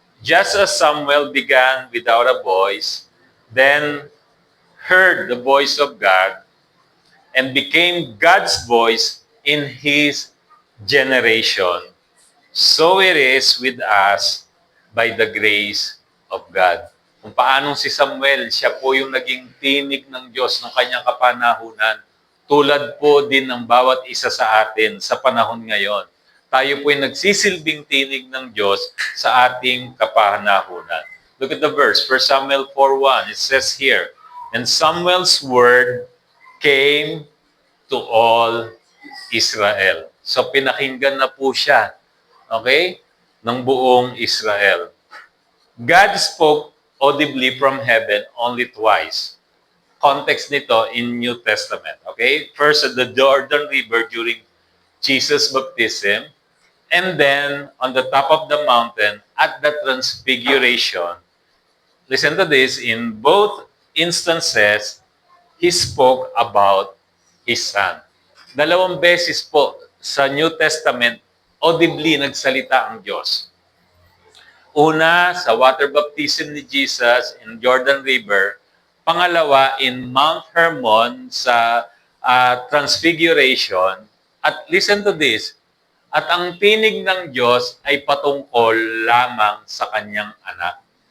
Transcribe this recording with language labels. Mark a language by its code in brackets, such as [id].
[en] just as Samuel began without a voice, then heard the voice of God, and became God's voice in his generation, so it is with us by the grace of God. [tl] Kung paanong si Samuel, siya po yung naging tinig ng Diyos ng kanyang kapanahunan. Tulad po din ng bawat isa sa atin sa panahon ngayon. Tayo po yung nagsisilbing tinig ng Diyos sa ating kapanahunan. [en] Look at the verse, 1 Samuel 4:1. It says here, and Samuel's word came to all Israel. [tl] So pinakinggan na po siya, okay, ng buong Israel. [en] God spoke audibly from heaven only twice. Context nito in New Testament, okay? First at the Jordan River during Jesus' baptism, and then on the top of the mountain at the transfiguration. Listen to this, in both instances, He spoke about His Son. [tl] 2 beses po sa New Testament, audibly nagsalita ang Diyos. Una, sa water baptism ni Jesus in Jordan River. Pangalawa, in Mount Hermon sa Transfiguration. At [en] listen to this, [tl] at ang tinig ng Diyos ay patungkol lamang sa kanyang anak.